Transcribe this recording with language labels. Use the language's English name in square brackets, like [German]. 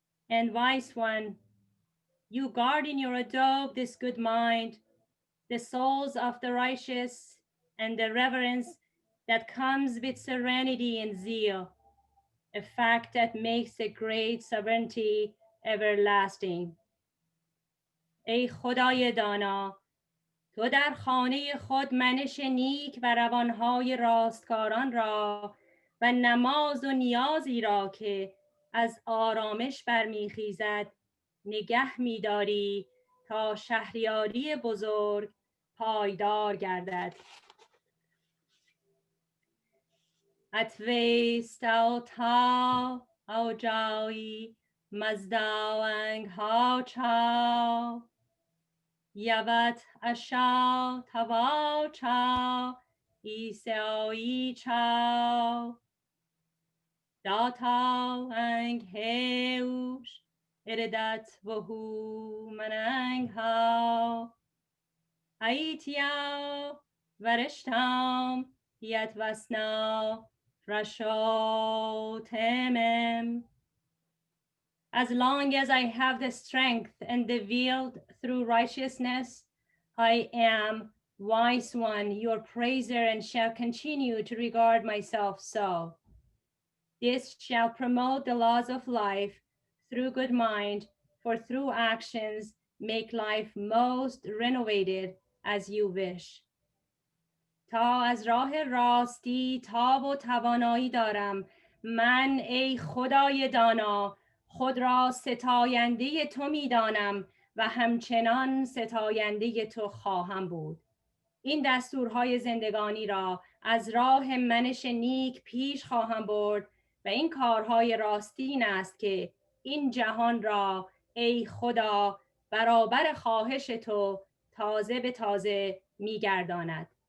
[English] And wise one, you guard in your adobe this good mind, the souls of the righteous, and the reverence that comes with serenity and zeal, a fact that makes a great sovereignty everlasting. [Persian] ای خدای دانا، تو در خانه خود منش نیک و روانهای راستکاران را و نماز و نیازی را که از آرامش برمیخیزد نگه می‌داری تا شهریاری بزرگ پایدار گردد. [Avestan] اتویستاو تا او جایی مزداونگ ها چاو یوت اشاو تواو چاو ایسایی چاو داتاو انگ هیوش اردت وحو مننگ ها ایتیاو ورشتام یت وسناو رشو تمم. [English] As long as I have the strength and the will through righteousness, I am, wise one, your praiser, and shall continue to regard myself so. This shall promote the laws of life through good mind, for through actions make life most renovated as you wish. [Persian] تا از راه راستی تاب و توانایی دارم، من ای خدای دانا خود را ستاینده تو می دانم و همچنان ستاینده تو خواهم بود. این دستورهای زندگانی را از راه منش نیک پیش خواهم برد و این کارهای راستین است که این جهان را ای خدا برابر خواهش تو تازه به تازه می گرداند.